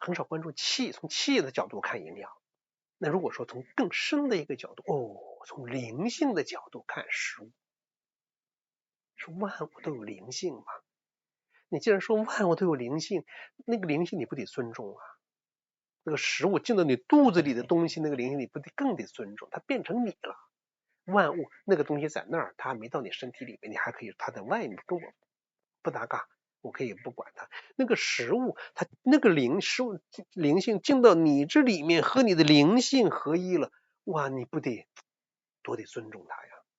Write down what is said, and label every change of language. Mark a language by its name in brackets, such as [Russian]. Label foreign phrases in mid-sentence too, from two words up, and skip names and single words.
[Chinese] 很少關注氣，從氣的角度看營養。那如果說從更深的一個角度，從靈性的角度看食物，說萬物都有靈性嘛？你既然說萬物都有靈性，那個靈性你不得尊重啊？那個食物進到你肚子裡的東西，那個靈性你不得更得尊重？它變成你了，萬物那個東西在那兒，它還沒到你身體裡面，你還可以它在外面跟我不搭嘎，我可以不管它。那個食物，它那個食物靈性進到你這裡面，和你的靈性合一了，哇，你不得多得尊重它呀？